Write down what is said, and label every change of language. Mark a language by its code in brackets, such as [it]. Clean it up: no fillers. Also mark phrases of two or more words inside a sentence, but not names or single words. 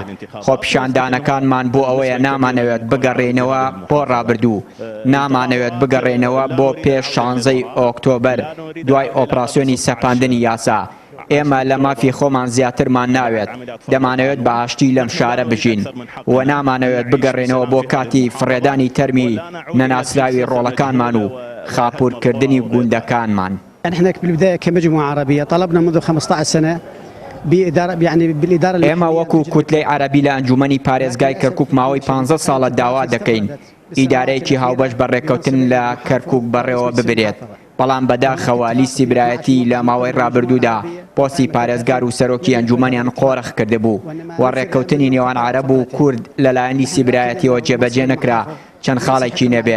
[ckb] خۆپیشاندانەکانمان بۆ ئەوەیە نامانەوێت بگەڕێنەوە بۆ ڕابردوو، نامانەوێت بگەڕێنەوە بۆ پێش 16 ئۆکتۆبەر دوای ئۆپراسیۆنی سەپاندنی یاسا. ئێمە لە مافی خۆمان زیاترمان ناوێت، دەمانەوێت بەئاشتی لەم شارە بژین و نامانەوێت بگەڕێنەوە بۆ کاتی فڕێدانی تەرمی نەناسراوی ڕۆڵەکانمان و خاپوورکردنی گوندەکانمان. [ar] نحن بالبداية كمجموعة عربية طلبنا منذ 15 سنة [ckb] ئێمە وەکو کوتلەی عەرەبی لە ئەنجومەنی پارێزگای کەرکووک ماوەی 15 ساڵە داوا دەکەین ئیدارەیەکی هاوبەش بە ڕێکەوتن لە کەرکووک بەڕێوە ببرێت. بەڵام بەداخەوە لیستی برایەتی لە ماوەی ڕابردوودا پۆستی پارێزگار و سەرۆکی ئەنجومەنیان قۆڕخ کردبوو و ڕێکەوتنی نێوان عەرەب و کورد لەلایەن لیستی برایەتیەوە جێبەجێ نەکرا چەند خاڵێکی نەبێت.